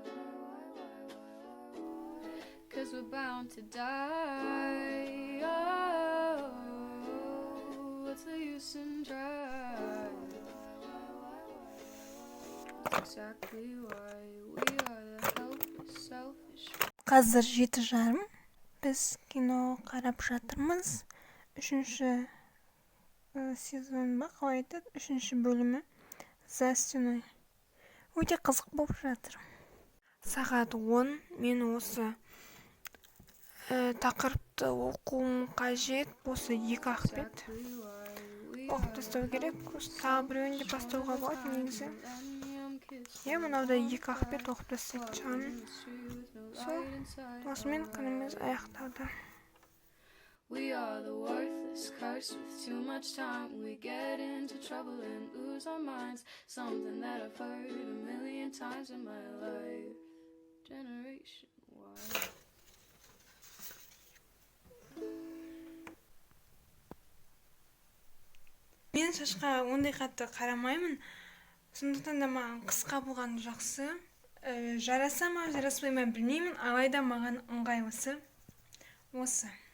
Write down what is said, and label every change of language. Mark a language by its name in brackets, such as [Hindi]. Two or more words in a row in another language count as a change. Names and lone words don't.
[English] 'Cause we're bound to die. Oh, what's the use in trying? Exactly why we are the helpless, selfish. [Kazakh] Қазір 7:30. Біз кино қарап жатырмыз. 3-ші сезон ба, қалай айтады? 3-ші бөлімі. За стеной. Өте қызық болып жатыр. Сағат 10. Мен осы тақырыпты оқуым қажет. Осы 2 ақпет. Оқып тастау керек. Тағы біреуін де бастауға болады негізі. Мынауда 2 ақпет оқып тастайтын шығамын. Осымен күніміз аяқталды. [English] We are the worthless curse with too much time. We get into trouble and lose our minds. Something that I've heard a million times in my life. Generation Y. [Kazakh] Мен шашқа ондай қатты қарамаймын. Сондықтан да маған қысқа болған жақсы. Жараса ма, жараспай ма білмеймін, алайда маған ыңғайлысы осы.